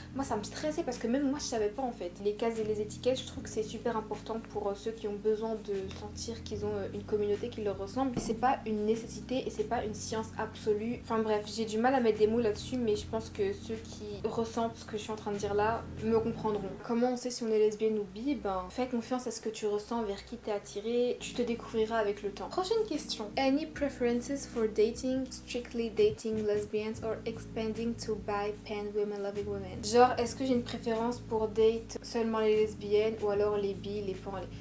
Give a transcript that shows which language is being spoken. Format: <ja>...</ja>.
<fr>Moi ça me stressait parce que même moi je savais pas en fait. Les cases et les étiquettes, je trouve que c'est super important pour ceux qui ont besoin de sentir qu'ils ont une communauté qui leur ressemble. C'est pas une nécessité et c'est pas une science absolue. Enfin bref, j'ai du mal à mettre des mots là-dessus, mais je pense que ceux qui ressentent ce que je suis en train de dire là me comprendront. Comment on sait si on est lesbienne ou bi? Ben, fais confiance à ce que tu ressens, vers qui t'es attiré, tu te découvriras avec le temps. Prochaine question.</fr> <en>Any preferences for dating, strictly dating lesbians or expanding to bi, pan, women loving women?</en> <fr>Genre, est-ce que j'ai une préférence pour date seulement les lesbiennes ou alors les bi, les pan, les...</fr>